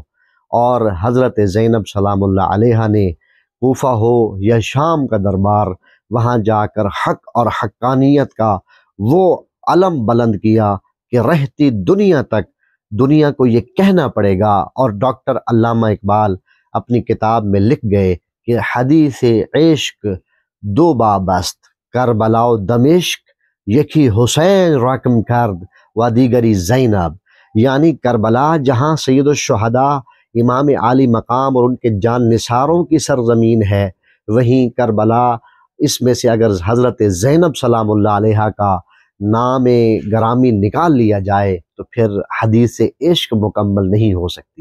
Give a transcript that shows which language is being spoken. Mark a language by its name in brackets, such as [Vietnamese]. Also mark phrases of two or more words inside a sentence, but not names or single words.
[Urdu] اور حضرت زینب سلام اللہ علیہا نے کوفہ ہو یا شام کا دربار، وہاں جا کر حق اور حقانیت کا وہ علم بلند کیا کہ رہتی دنیا تک دنیا کو یہ کہنا پڑے گا۔ اور ڈاکٹر علامہ اقبال اپنی کتاب میں لکھ گئے کہ [Persian] حدیث عشق دو بابست، کربلا و دمشق یکی حسین رقم کرد و دیگری زینب۔ [Urdu] یعنی کربلا جہاں سید الشہداء امام عالی مقام اور ان کے جان نثاروں کی سرزمین ہے، وہیں کربلا اس میں سے اگر حضرت زینب سلام اللہ علیہا کا نام گرامی نکال لیا جائے تو پھر حدیث عشق مکمل نہیں ہو سکتی۔